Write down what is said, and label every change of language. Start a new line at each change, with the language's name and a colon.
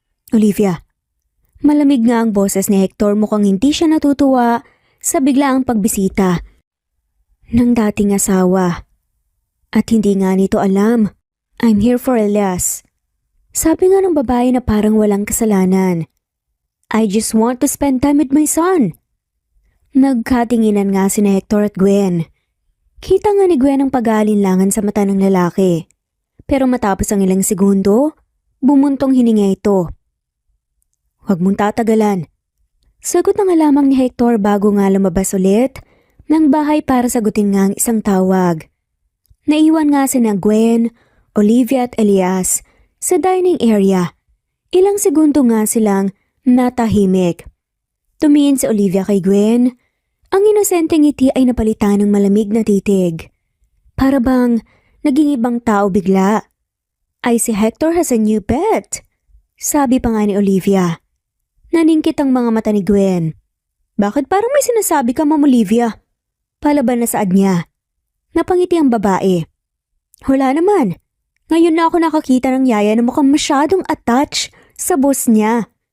Filipino: Olivia, malamig nga ang boses ni Hector, mukhang hindi siya natutuwa sa biglaang pagbisita ng dating asawa. At hindi nga nito alam,
English: I'm here for Elias.
Filipino: Sabi nga ng babae na parang walang kasalanan.
English: I just want to spend time with my son.
Filipino: Nagkatinginan nga si Hector at Gwen. Kita nga ni Gwen ang pag-aalinlangan sa mata ng lalaki. Pero matapos ang ilang segundo, bumuntong hininga ito. Huwag mong tatagalan. Sagot na nga lamang ni Hector bago nga lumabas ulit ng bahay para sagutin nga ang isang tawag. Naiwan nga sina Gwen, Olivia at Elias sa dining area. Ilang segundo nga silang natahimik. Tumingin si Olivia kay Gwen. Ang inosenteng ngiti ay napalitan ng malamig na titig. Para bang naging ibang tao bigla.
English: Ay si Hector has a new pet.
Filipino: Sabi pa nga ni Olivia. Naningkit ang mga mata ni Gwen. Bakit parang may sinasabi ka, Ma'am Olivia? Palaban na saad niya. Napangiti ang babae. Wala naman. Ngayon na ako nakakita ng yaya na mukhang masyadong attached sa boss niya.